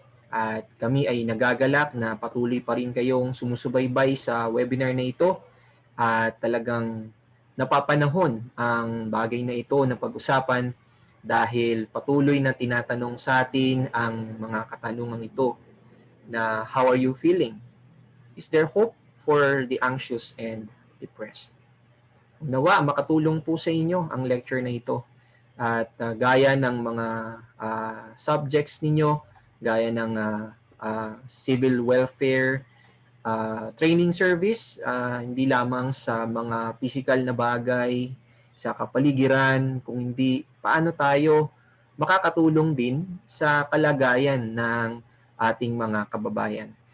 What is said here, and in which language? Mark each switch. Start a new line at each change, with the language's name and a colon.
Filipino: At kami ay nagagalak na patuloy pa rin kayong sumusubaybay sa webinar na ito at talagang napapanahon ang bagay na ito na pag-usapan dahil patuloy na tinatanong sa atin ang mga katanungang ito na
English: how are you feeling? Is there hope for the anxious and depressed?
Filipino: Nawa, makatulong po sa inyo ang lecture na ito. At gaya ng mga subjects ninyo, gaya ng civil welfare, training service, hindi lamang sa mga physical na bagay, sa kapaligiran, kung hindi paano tayo makakatulong din sa kalagayan ng ating mga kababayan.